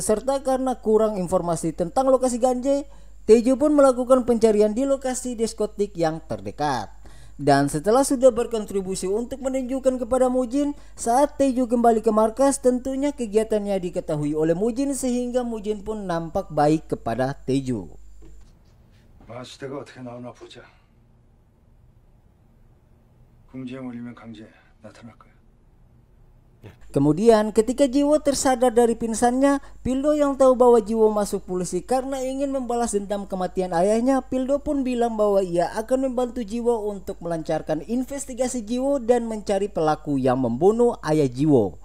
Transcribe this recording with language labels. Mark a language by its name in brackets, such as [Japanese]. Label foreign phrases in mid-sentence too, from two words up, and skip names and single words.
[Indonesian] Serta karena kurang informasi tentang lokasi Ganje, Taeju pun melakukan pencarian di lokasi diskotik yang terdekat. Dan setelah sudah berkontribusi untuk menunjukkan kepada Mujin, saat Taeju kembali ke markas tentunya kegiatannya diketahui oleh Mujin sehingga Mujin pun nampak baik kepada Taeju. [Korean] 마수대가 어떻게 나오나 보자. 궁지에 몰리면 강제 나타날 거야. [Indonesian] Kemudian ketika Jiwo tersadar dari pingsannya, Pildo yang tahu bahwa Jiwo masuk polisi karena ingin membalas dendam kematian ayahnya, Pildo pun bilang bahwa ia akan membantu Jiwo untuk melancarkan investigasi Jiwo dan mencari pelaku yang membunuh ayah Jiwo.